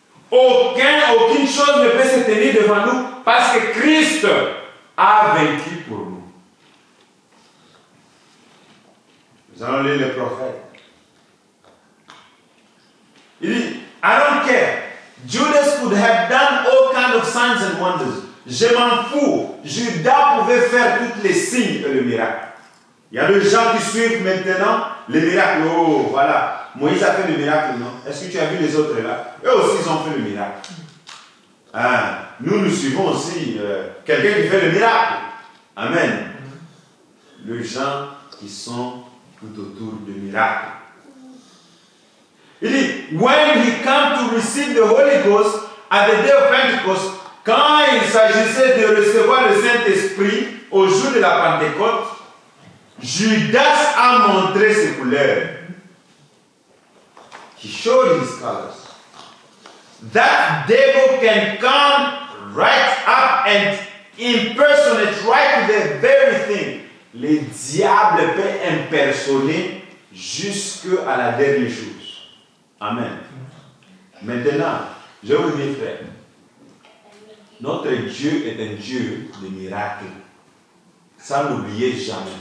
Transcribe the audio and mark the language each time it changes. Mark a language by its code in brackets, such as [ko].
[fr] Aucune chose ne peut se tenir devant nous parce que Christ a vaincu pour nous. Nous allons lire le prophète. Il dit, [en] I don't care. Judas could have done all kinds of signs and wonders. [fr] Je m'en fous. Judas pouvait faire tous les signes et le miracle. Il y a des gens qui suivent maintenant les miracles. Oh, voilà. Moïse a fait le miracle, non? Est-ce que tu as vu les autres là? Eux aussi, ils ont fait le miracle. Ah, nous suivons aussi quelqu'un qui fait le miracle. Amen. Les gens qui sont tout autour du miracle. Il dit, [en] when he came to receive the Holy Ghost at the day of Pentecost, [fr] quand il s'agissait de recevoir le Saint-Esprit au jour de la Pentecôte, Judas a montré ses couleurs. [en] He showed his colors. That devil can come right up and impersonate right to the very thing. [fr] Le diable peut impersoner jusqu'à la dernière chose. Amen. Maintenant, je vous dis, frère, notre Dieu est un Dieu de miracles. Ça, n'oubliez jamais.